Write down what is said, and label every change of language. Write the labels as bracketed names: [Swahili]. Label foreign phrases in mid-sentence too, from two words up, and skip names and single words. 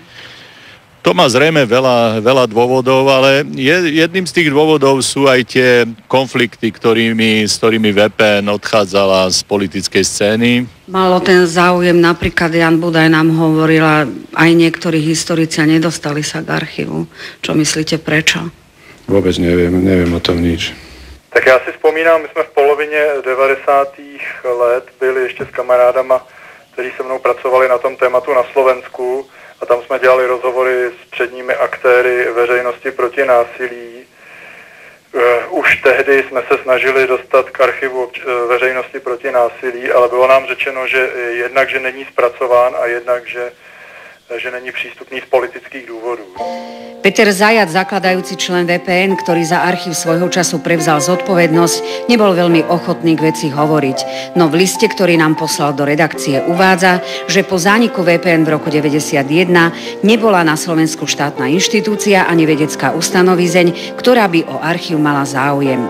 [Slovak] To má zrejme veľa dôvodov, ale jedným z tých dôvodov sú aj tie konflikty, s ktorými VPN odchádzala z politickej scény. Malo ten záujem, napríklad Jan Budaj nám hovorila, aj niektorí historici nedostali sa k archívu. Čo myslíte, prečo? Vôbec neviem o tom nič. [Czech] Tak já si vzpomínám, my jsme v polovině 90. let byli ještě s kamarádama, kteří se mnou pracovali na tom tématu na Slovensku a tam jsme dělali rozhovory s předními aktéry veřejnosti proti násilí. Už tehdy jsme se snažili dostat k archivu veřejnosti proti násilí, ale bylo nám řečeno, že jednak, že není zpracován a jednak, že není [Slovak] prístupný z politických dôvodov. Peter Zajac, zakladajúci člen VPN, ktorý za archív svojho času prevzal zodpovednosť, nebol veľmi ochotný k veci hovoriť. No v liste, ktorý nám poslal do redakcie, uvádza, že po zániku VPN v roku 1991 nebola na Slovensku štátna inštitúcia ani vedecká ustanovizeň, ktorá by o archív mala záujem.